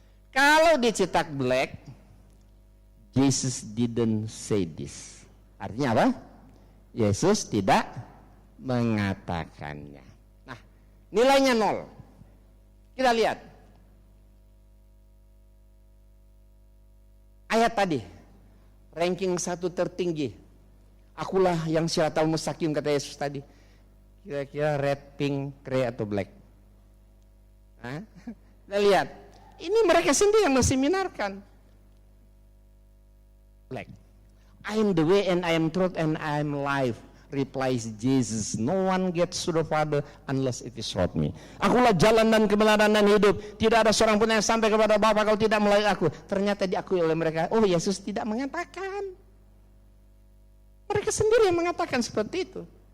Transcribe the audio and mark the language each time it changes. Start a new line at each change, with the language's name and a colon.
Indonesian: Kalau dicetak
English: black, Jesus didn't say this.
Indonesian: Artinya apa? Yesus tidak mengatakannya. Nah, nilainya 0. Kita lihat. ayat tadi, ranking 1 tertinggi. Akulah yang siratal mustaqim, kata Yesus tadi. Kira-kira red, pink, grey atau black? Hah? Kita lihat, ini mereka sendiri yang menseminarkan.
English: Black. I am the way and I am truth and I am life, replies Jesus. No one gets to the Father unless it is through me.
Indonesian: Akulah jalan dan kebenaran dan hidup. Tidak ada seorang pun yang sampai kepada Bapa kalau tidak melalui aku. Ternyata diakui oleh mereka. Oh, Yesus tidak mengatakan. Mereka sendiri yang mengatakan seperti itu.